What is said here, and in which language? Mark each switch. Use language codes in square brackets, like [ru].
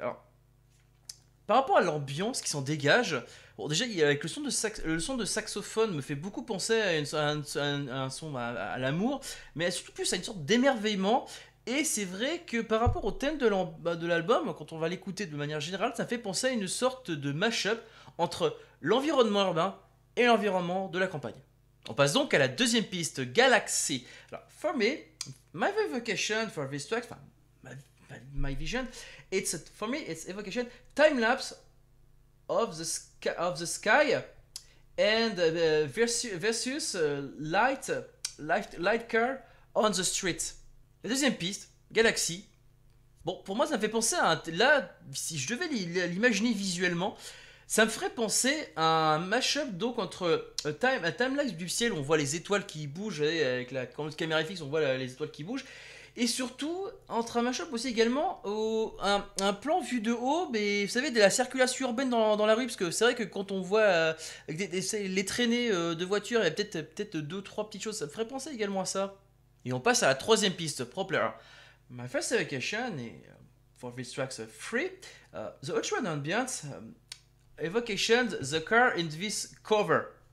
[fr] Alors, par rapport à l'ambiance qui s'en dégage, bon, déjà, avec le son de saxophone me fait beaucoup penser à un son à l'amour, mais surtout plus à une sorte d'émerveillement. Et c'est vrai que par rapport au thème de l'album, quand on va l'écouter de manière générale, ça fait penser à une sorte de mash-up entre l'environnement urbain et l'environnement de la campagne. On passe donc à la deuxième piste, Galaxy. [en] Alors, for me, my vocation for this track, my vision, for me it's evocation time lapse of the sky and versus light car on the street. [fr] La deuxième piste, Galaxy. Bon, pour moi ça me fait penser à là, si je devais l'imaginer visuellement, ça me ferait penser à un mashup donc entre un timelapse du ciel où on voit les étoiles qui bougent avec quand la caméra est fixe, on voit les étoiles qui bougent. Et surtout, entre un mashup aussi également, un plan vu de haut, mais vous savez, de la circulation urbaine dans la rue, parce que c'est vrai que quand on voit les traînées de voitures, il y a peut-être 2-3 petites choses, ça me ferait penser également à ça. Et on passe à la troisième piste, Propler. [en] My first evocation for this tracks free, the ultra ambient evocation, the car in this cover.